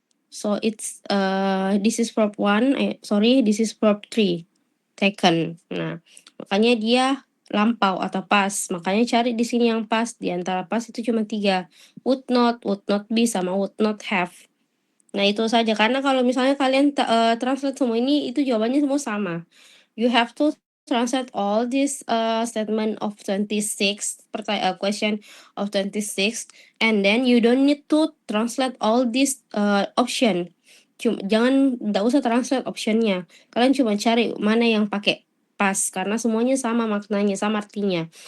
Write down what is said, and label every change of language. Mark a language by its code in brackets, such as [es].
[en] So it's this is verb 1, this is verb 3, taken. [id] Nah, makanya dia lampau atau past. Makanya cari di sini yang past. Di antara past itu cuma 3. Would not be, sama would not have. Nah, itu saja. Karena kalau misalnya kalian translate semua ini, itu jawabannya semua sama. [en] You have to translate all this statement of 26, question of 26, and then you don't need to translate all this option. [id] Nggak usah translate optionnya. Kalian cuma cari mana yang pakai pas, karena semuanya sama maknanya, sama artinya.